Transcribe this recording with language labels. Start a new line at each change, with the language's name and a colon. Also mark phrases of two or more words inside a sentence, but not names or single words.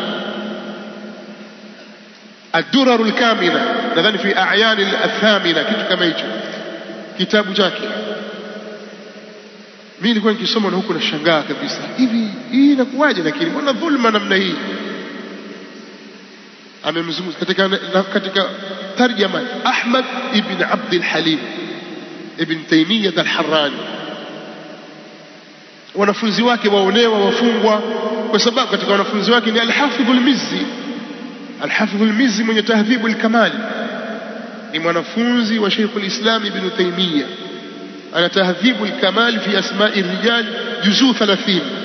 Swahili: Ad-Durarul Kamina, nadhani fi a'yan al-thamina, kitu kama hicho kitabu chake. Mimi nilikuwa nikisoma na huko nashangaa kabisa, hivi hii inakuwaje? Lakini mbona dhulma namna hii? Amemzungumza katika tarjama Ahmad ibn Abd al-Halim Ibn Taymiyyah al-Harrani. Wanafunzi wake waonewa, wafungwa, kwa sababu katika wanafunzi wake ni Al-Hafidh al-Mizzi. Al-Hafidh al-Mizzi mwenye Tahdhib al-Kamal ni mwanafunzi wa Sheikh al-Islam Ibn Taymiyyah. Ana Tahdhib al-Kamal fi asma'i ar-rijal juzuu 30.